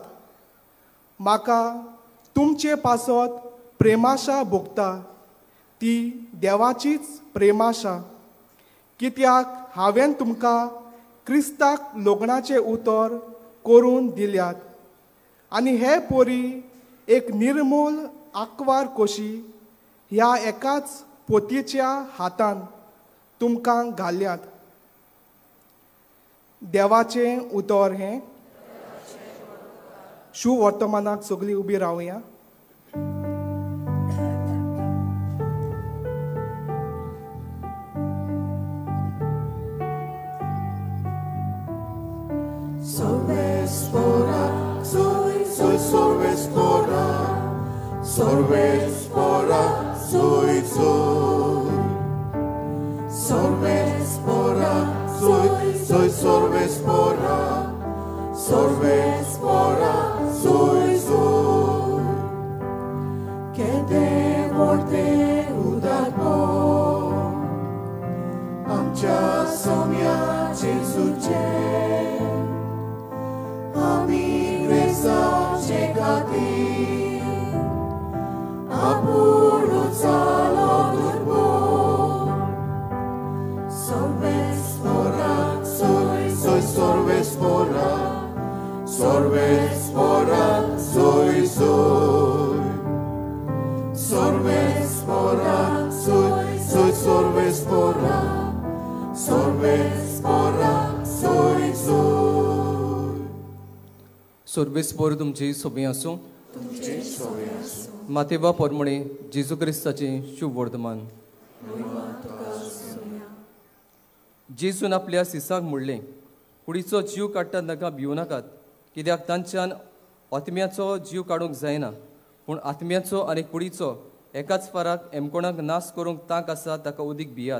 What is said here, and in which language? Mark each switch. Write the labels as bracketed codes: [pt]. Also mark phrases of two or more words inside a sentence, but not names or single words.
[kok] म्हाका तुमचे पासत प्रेमाशा भोगता ती देवाचीच प्रेमाशा, कित्याक हांवें तुमकां क्रिस्ताक लोगणाचें उतर करून दिल्यात आनी हे पोरी एक निर्मूल आंकवार कशी ह्या एकाच पोतयेच्या हातान तुमकां घाल्यात. देवाचें उतर हें. शुभ वर्तमानाक सगळीं उबी रावया. Sorvespora, soy sorvespora, sorvespora, soy. Sorvespora, soy sorvespora, sorvespora, soy. Que te vorte udarpo, amcha somia Jesuche. Soy sorvespora, sorvespora, soy. Sorvespora, soy sorvespora, sorvespora, soy. सोर्बेस्पोर तुमची सोबी आसूं. मातेवा पोरमणे जेजू क्रिस्ताचें शुभ वर्तमान. जेजून आपल्या सिसाक म्हणलें, कुडीचो जीव काडटा ताका भिवू नाकात, कित्याक तांच्यान आत्म्याचो जीव काडूंक जायना, पूण आत्म्याचो आनी कुडीचो एकाच फाराक एमकोणाक नाश करूंक तांक आसा ताका उदीक भियात.